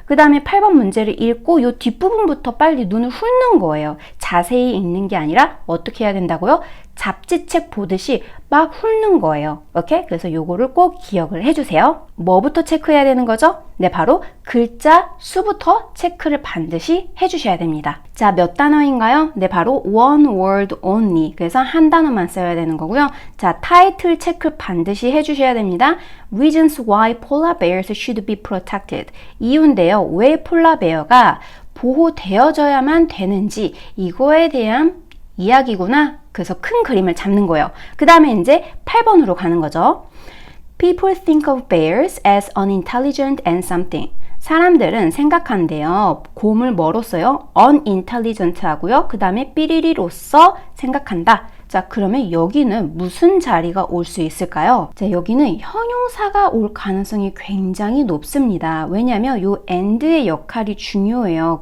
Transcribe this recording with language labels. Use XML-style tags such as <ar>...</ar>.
<ko>그 다음에 8번 문제를 읽고 이 뒷부분부터 빨리 눈을 훑는 거예요. 자세히 읽는 게 아니라 어떻게 해야 된다고요? 잡지책 보듯이 막 훑는 거예요. 오케이? 그래서 요거를 꼭 기억을 해주세요. 뭐부터 체크해야 되는 거죠? 네, 바로 글자 수부터 체크를 반드시 해주셔야 됩니다. 자, 몇 단어인가요?</ko> <en>네, 바로 one word only.</en> <ko>그래서 한 단어만 써야 되는 거고요. 자, 타이틀 체크 반드시 해주셔야 됩니다.</ko> <en>Reasons why polar bears should be protected.</en> <ko>이유인데요. 왜 폴라베어가 보호되어져야만 되는지 이거에 대한 이야기구나. 그래서 큰 그림을 잡는 거예요. 그 다음에 이제 8번으로 가는 거죠.</ko> <en>People think of bears as unintelligent and something.</en> <ko>사람들은 생각한대요. 곰을 뭐로 써요? unintelligent 하고요. 그 다음에 삐리리로써 생각한다. 자, 그러면 여기는 무슨 자리가 올 수 있을까요? 자, 여기는 형용사가 올 가능성이 굉장히 높습니다. 왜냐하면 요 and의 역할이 중요해요.</ko>